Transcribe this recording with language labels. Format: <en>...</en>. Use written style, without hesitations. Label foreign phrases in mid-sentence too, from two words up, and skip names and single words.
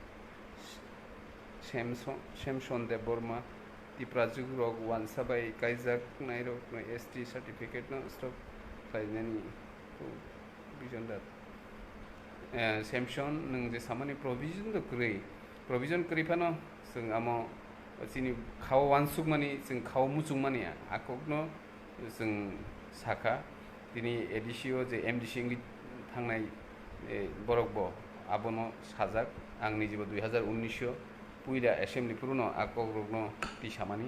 <trp>Samson Deborma Tiprajug rok wansa bai kaijak nairok no ST certificate no stop khlainani vision dat Samson nung je samani provision do krei provision krei phano sing amo chini khao wansuk mani sing khao muchung mani akokno sing saka tini edisio je MDC ngi thangnai borok bo abono sajak ang nijibo 2019 puila assembly puruno akok rokno tisamani</trp>